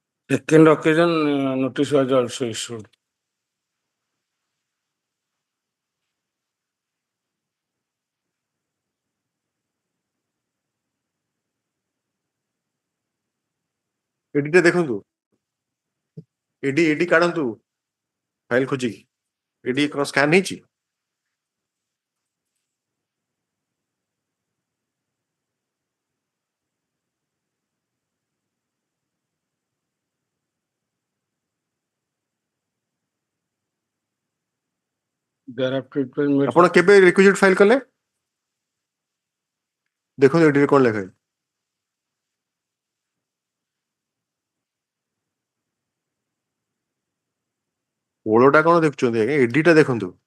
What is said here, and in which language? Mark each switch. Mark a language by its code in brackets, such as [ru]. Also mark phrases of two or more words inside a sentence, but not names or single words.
[en] Second occasion, notice was also issued. [or] ଏଡିଟା ଦେଖନ୍ତୁ ଏଡି କାଢନ୍ତୁ ଫାଇଲ ଖୋଜିକି ଏଡି କଣ ସ୍କାନ ହେଇଛି [en] Thereafter, it was made. [or] ଆପଣ କେବେ [en] requisite file [or] କଲେ ଦେଖନ୍ତୁ ଏଡିରେ କଣ ଲେଖା ହେଇଛି ଓଳଟା କଣ ଦେଖୁଛନ୍ତି ଆଜ୍ଞା ଏଡିଟା ଦେଖନ୍ତୁ